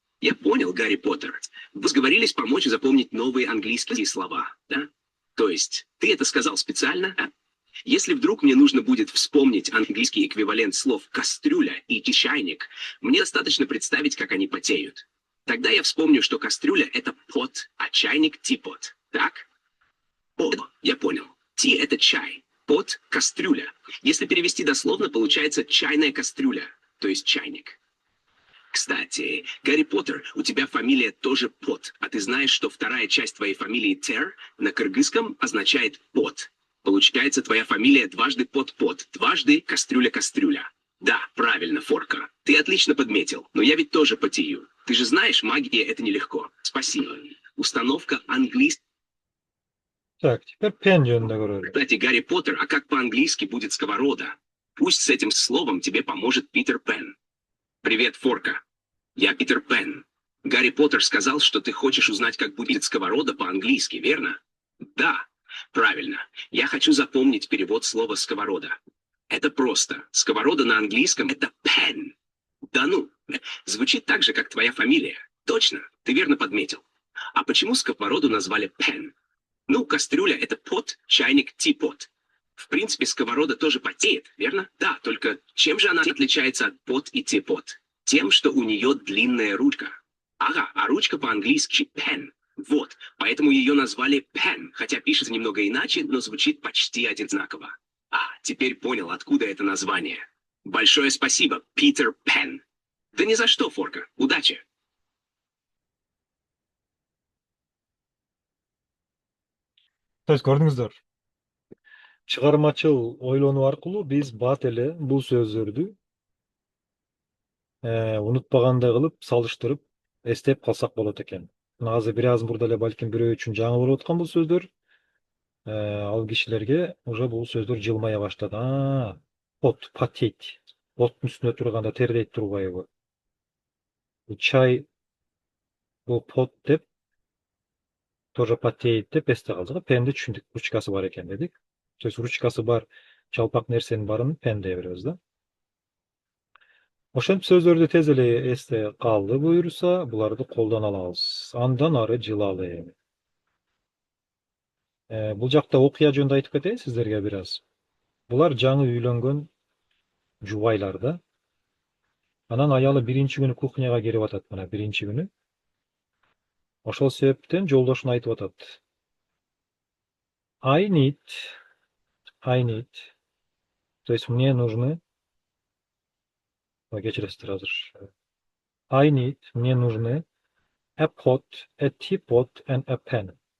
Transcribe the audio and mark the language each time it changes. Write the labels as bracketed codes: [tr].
[ru] Я понял, Гарри Поттер. Вы сговорились помочь запомнить новые английские слова, да? То есть, ты это сказал специально, а? Если вдруг мне нужно будет вспомнить английский эквивалент слов «кастрюля» и «чайник», мне достаточно представить, как они потеют. Тогда я вспомню, что кастрюля — это pot, а чайник — teapot. Так? О, я понял. Ти — это чай. Pot — кастрюля. Если перевести дословно, получается чайная кастрюля, то есть чайник. Кстати, Гарри Поттер, у тебя фамилия тоже Пот, а ты знаешь, что вторая часть твоей фамилии Тер на кыргызском означает пот. Получается, твоя фамилия дважды Пот-Пот, дважды Кастрюля-Кастрюля. Да, правильно, Форка. Ты отлично подметил, но я ведь тоже потею. Ты же знаешь, магия — это нелегко. Спасибо. Установка английского. Так, теперь [ky] pen жөнүндө көрөлү. [ru] Кстати, Гарри Поттер, а как по-английски будет сковорода? Пусть с этим словом тебе поможет Питер Пен. Привет, Форка. Я Питер Пен. Гарри Поттер сказал, что ты хочешь узнать, как будет сковорода по-английски, верно? Да. Правильно. Я хочу запомнить перевод слова «сковорода». Это просто. Сковорода на английском — это pan. Да ну, звучит так же, как твоя фамилия. Точно, ты верно подметил. А почему сковороду назвали pan? Ну, кастрюля — это pot, чайник — teapot. В принципе, сковорода тоже потеет, верно? Да, только чем же она отличается от pot и teapot? Тем, что у нее длинная ручка. Ага, а ручка по-английски pen. Вот, поэтому ее назвали pen, хотя пишется немного иначе, но звучит почти одинаково. А, теперь понял, откуда это название. Большое спасибо, Питер Пен. Да ни за что, Форка. Удачи. [ky] То есть көрдүңүздөр, чыгармачыл ойлонуу аркылуу биз бат эле бул сөздөрдү унутпагандай кылып салыштырып эстеп калсак болот экен. Мына азыр бир аз мурда эле балким бирөө үчүн жаңы болуп аткан бул сөздөр. Ал кишилерге уже бул сөздөр жылмая баштады. [ru] Пот, потеть. [ky] Оттун үстүнө турганда тердейт турбайбы? Чай бул пот деп, [ru] тоже потеет [ky] деп эсте калдык. Пенди түшүндүк, ручкасы бар экен дедик. То есть ручкасы бар жалпак нерсенин баарын пен дей беребиз да. Ошентип сөздөрдү тез эле эсте калды буюрса, буларды колдоно алабыз. Андан ары жылалы эми. Бул жакта окуя жөнүндө айтып кетейин сиздерге бир аз. Булар жаңы үйлөнгөн жубайлар да. Анан аялы биринчи күнү кухняга кирип атат, мына биринчи күнү. Ошол себептен жолдошуна айтып атат. [en] I need, I need. [ru] То есть мне нужны, [ky] кечиресиздер азыр. [en] I need, [ru] мне нужны [en] a pot, a teapot and a pen.